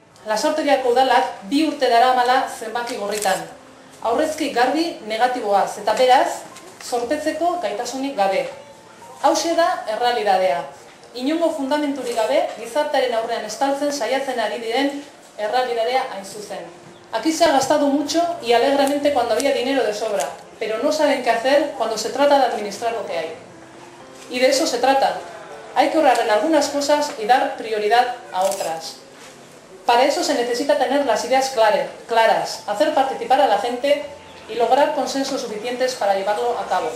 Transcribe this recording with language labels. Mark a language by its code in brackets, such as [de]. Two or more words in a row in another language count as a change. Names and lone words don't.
[eu] Lasarteriako udalak 2 urte daramala zenbaki gorritan. Aurrezki garbi negatiboaz eta beraz, zorpetzeko gaitasunik gabe. Hauxe da errealidadea. Inongo fundamenturik gabe, gizartearen aurrean estaltzen saiatzen ari diren errealidadea hain zuzen. [es] Aquí se ha gastado mucho y alegremente cuando había dinero de sobra, pero no saben qué hacer cuando se trata de administrar lo que hay. Y de eso se trata. Hay que ahorrar en algunas cosas y dar prioridad a otras. Para eso se necesita tener las ideas claras, hacer participar a la gente y lograr consensos suficientes para llevarlo a cabo.